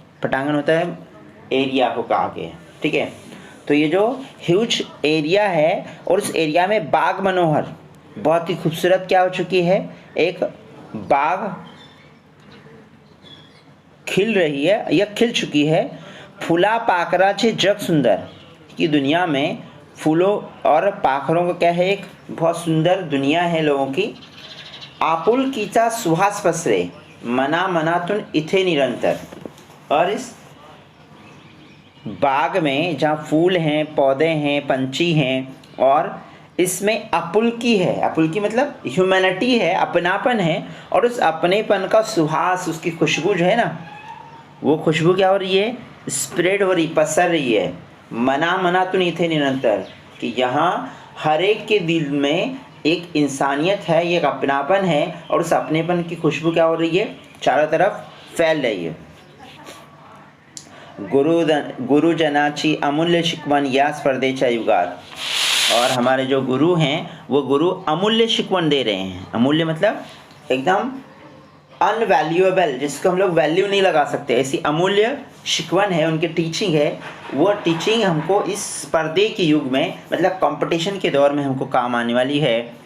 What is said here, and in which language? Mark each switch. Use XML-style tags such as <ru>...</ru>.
<hi>पटांगण होता है एरिया को कहा गया, ठीक है। तो ये जो ह्यूज एरिया है, और उस एरिया में बाग मनोहर, बहुत ही खूबसूरत क्या हो चुकी है? एक बाग खिल रही है या खिल चुकी है।</hi> <mr>फूला पाखराचे जग सुंदर,</mr> <hi>की दुनिया में फूलों और पाखरों का क्या है? एक बहुत सुंदर दुनिया है लोगों की।</hi> <mr>आपुलकीचा सुहास पसरे, मना मनातून इथे निरंतर।</mr> <hi>और इस बाग में जहाँ फूल हैं, पौधे हैं, पंछी हैं, और इसमें आपुलकी है, आपुलकी मतलब ह्यूमैनिटी है, अपनापन है, और उस अपनेपन का सुहास, उसकी खुशबू जो है ना, वो खुशबू क्या हो रही है? स्प्रेड हो रही, पसर रही है। मना मना तो नहीं थे निरंतर, कि यहाँ हर एक के दिल में एक इंसानियत है, एक अपनापन है, और उस अपनेपन की खुशबू क्या हो रही है? चारों तरफ फैल रही है।</hi> <mr>गुरुजनाची अमूल्य शिकवण या स्पर्धेच्या युगात।</mr> <hi>और हमारे जो गुरु हैं, वो गुरु अमूल्य शिकवण दे रहे हैं। अमूल्य मतलब एकदम अनवैल्यूएबल, जिसको हम लोग वैल्यू नहीं लगा सकते, ऐसी अमूल्य शिकवण है, उनकी टीचिंग है। वो टीचिंग हमको इस स्पर्धे के युग में, मतलब कंपटीशन के दौर में हमको काम आने वाली है।</hi>